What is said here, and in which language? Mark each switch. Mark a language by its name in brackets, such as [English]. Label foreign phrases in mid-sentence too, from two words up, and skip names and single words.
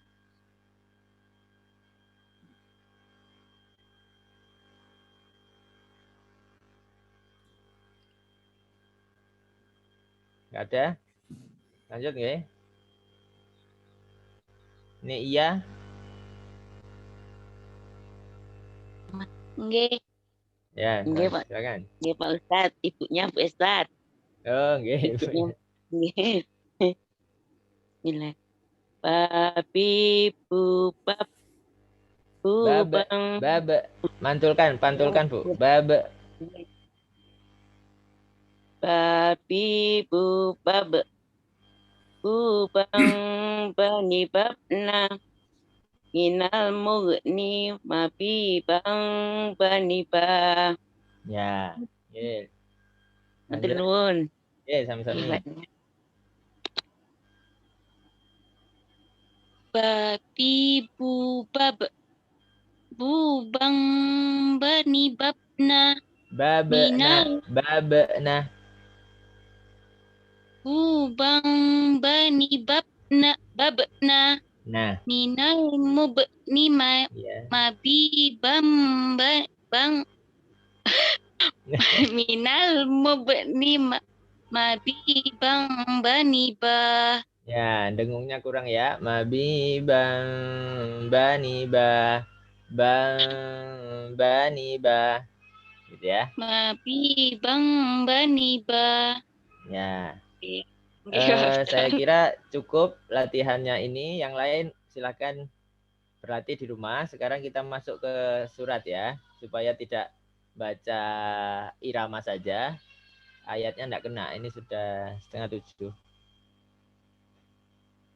[Indonesian] Nggak ada? Lanjut nggih? Ini iya? Nggih. Ya, nggih Pak. Silakan. Nggih Pak Ustadz, ibunya Bu Ustadz. Oh, nggih. Nggih. Bismillah. [Arabic] Babi bubab bubang. [Indonesian] Babe. Pantulkan Bu. Babe. [Arabic] Babi bubab bubang bani babna minal mugni mabibang bani ba. [Indonesian] Ya. Nggih. [Javanese] Matur nuwun. Nggih, sami-sami. [Arabic] Babi bubab bubang bani babna babna bubang bani babna [Indonesian] nah [Arabic] minal mubni mabi bang minal mubni mabi bang bani ba. [Indonesian] Ya, dengungnya kurang ya. [Arabic] Mabi bang bani ba. Bani ba. [Indonesian] Gitu ya. [Arabic] Mabi bang bani ba. [Indonesian] Ya. Saya kira cukup latihannya ini. Yang lain silakan berlatih di rumah. Sekarang kita masuk ke surat ya. Supaya tidak baca irama saja. Ayatnya enggak kena. Ini sudah 6:30.